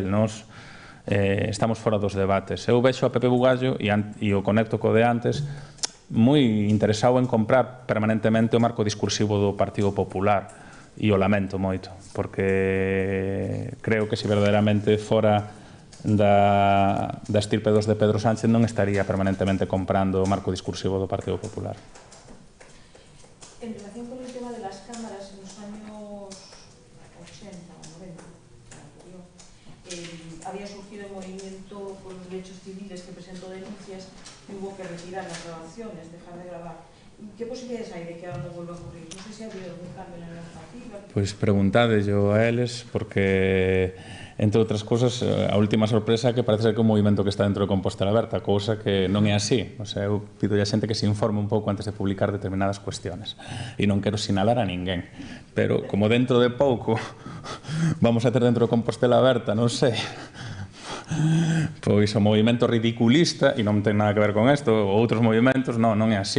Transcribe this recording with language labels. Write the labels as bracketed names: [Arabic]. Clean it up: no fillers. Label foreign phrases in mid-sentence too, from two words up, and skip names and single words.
[Galician] Nos estamos fora dos debates. Eu vexo a Pepe Bugallo e o conecto co de antes moi interesado en comprar permanentemente o marco discursivo do Partido Popular, e o lamento moito, porque creo que se verdadeiramente fora da estirpe dos de Pedro Sánchez non estaría permanentemente comprando o marco discursivo do Partido Popular. [Spanish] En relación con el tema de las cámaras, en los años 80 o 90, había surgido el movimiento por los derechos civiles que presentó denuncias y hubo que retirar las grabaciones, dejar de grabar. ¿Qué posibilidades hay de que ahora no vuelva a ocurrir? No sé si ha habido algún cambio en la normativa. [Galician] Pois preguntádeslo a eles, porque, entre outras cousas, a última sorpresa é que parece ser que o movimento que está dentro de Compostela Aberta, cousa que non é así. [Spanish] O sea, [Galician] eu pido a xente que se informe un pouco antes de publicar determinadas cuestiones. E non quero sinalar a ninguén. Pero, como dentro de pouco vamos a ter dentro de Compostela Aberta, non sei, pois o movimento ridiculista, e non ten nada que ver con isto, outros movimentos, non é así.